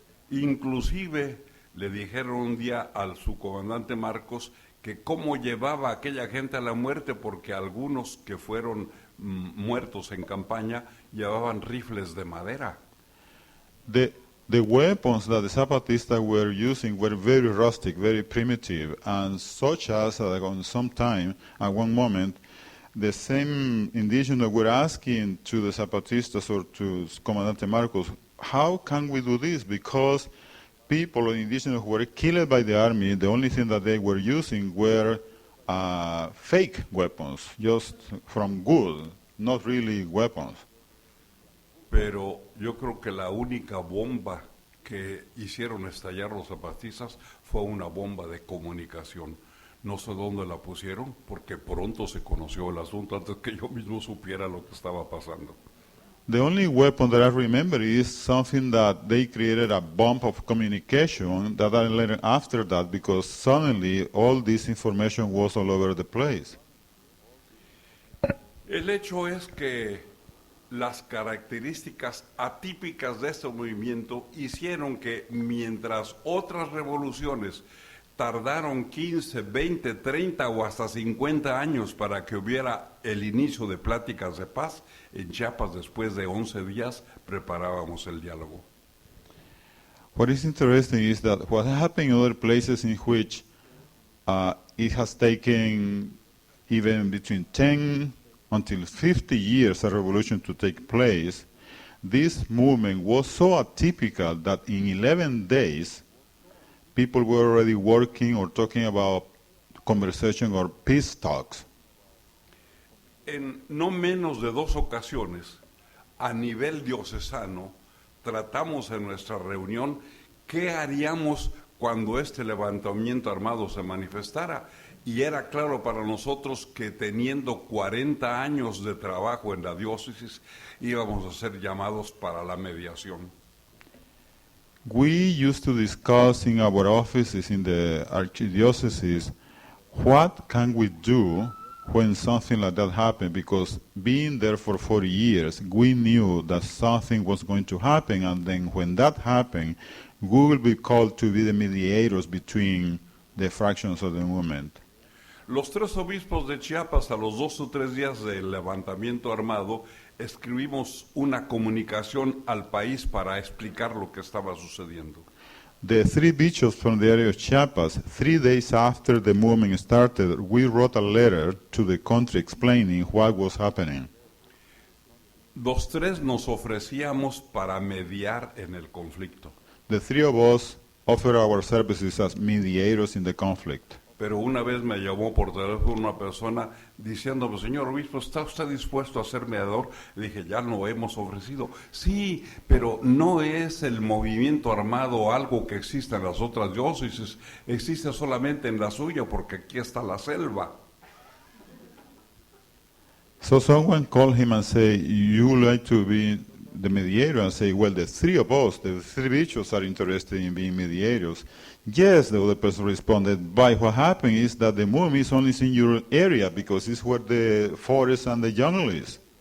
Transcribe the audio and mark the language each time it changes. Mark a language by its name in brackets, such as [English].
[Spanish] Inclusive le dijeron un día al subcomandante Marcos que cómo llevaba a aquella gente a la muerte, porque algunos que fueron muertos en campaña llevaban rifles de madera. [English] The weapons that the Zapatistas were using were very rustic, very primitive, and such as on some time, at one moment, the same indigenous were asking to the Zapatistas or to Comandante Marcos, how can we do this? Because people or indigenous who were killed by the army, the only thing that they were using were fake weapons, just from good, not really weapons. [Spanish] Pero yo creo que la única bomba que hicieron estallar los zapatistas fue una bomba de comunicación. No sé dónde la pusieron, porque pronto se conoció el asunto antes que yo mismo supiera lo que estaba pasando. [English] The only weapon that I remember is something that they created a bomb of communication that I learned after that, because suddenly all this information was all over the place. [Spanish] El hecho es que las características atípicas de este movimiento hicieron que mientras otras revoluciones tardaron 15, 20, 30 o hasta 50 años para que hubiera el inicio de pláticas de paz, en Chiapas después de 11 días preparábamos el diálogo. [English] What is interesting is that what happened in other places in which it has taken even between 10 until 50 years a revolution to take place, this movement was so atypical that in 11 days people were already working or talking about conversation or peace talks. [Spanish] En no menos de 2 ocasiones, a nivel diocesano, tratamos en nuestra reunión qué haríamos cuando este levantamiento armado se manifestara, y era claro para nosotros que teniendo 40 años de trabajo en la diócesis íbamos a ser llamados para la mediación. [English] We used to discuss in our offices in the archdiocese what can we do when something like that happened, because being there for 40 years, we knew that something was going to happen, and then when that happened, we will be called to be the mediators between the fractions of the movement. [Spanish] Los tres obispos de Chiapas, a los 2 o 3 días del levantamiento armado, escribimos una comunicación al país para explicar lo que estaba sucediendo. [English] The three bishops from the area of Chiapas, 3 days after the movement started, we wrote a letter to the country explaining what was happening. [Spanish] Los tres nos ofrecíamos para mediar en el conflicto. [English] The three of us offered our services as mediators in the conflict. [Spanish] Pero una vez me llamó por teléfono una persona diciéndome, señor obispo, ¿está usted dispuesto a ser mediador? Le dije, ya lo hemos ofrecido. Sí, pero no es el movimiento armado algo que existe en las otras diócesis, existe solamente en la suya porque aquí está la selva. [English] So someone called him and said, you would like to be the mediator? And say, well, the three of us, the three bishops are interested in being mediators. Yes, the other person responded, but what happened is that the movement is only in your area because it's where the forest and the jungle is.